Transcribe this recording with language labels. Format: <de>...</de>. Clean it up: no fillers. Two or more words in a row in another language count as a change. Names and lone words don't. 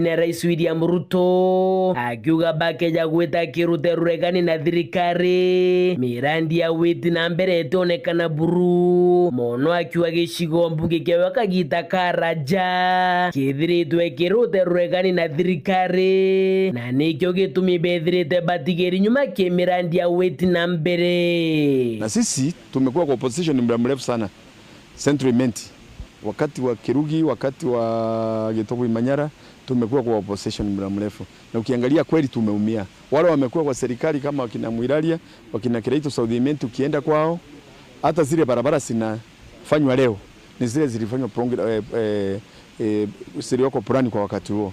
<mer>na Rais William Ruto akiuga bakeja gweta kiruterurekani na thirikari mirandi ya witi na mbere etonekana buru mono akiuga gicigo mbunge kiawe kagita Karaja kithiritwe kiruterurekani na thirikari na nikyo gitumi bethirite batigeri nyuma kimirandi ya witi na mbere.</mer> <sw>Na sisi tumekuwa kwa opposition muda mrefu sana Central Imenti, wakati wa Kirugi, wakati wa Gitobu Manyara, tumekuwa kwa opposition muda mrefu. Na ukiangalia kweli tumeumia. Wale wamekuwa kwa serikali kama wakina Mwiralia, wakina Kireito South Imenti, ukienda kwao hata zile barabara zinafanywa leo ni zile zilifanywa wako plani kwa wakati huo.</sw>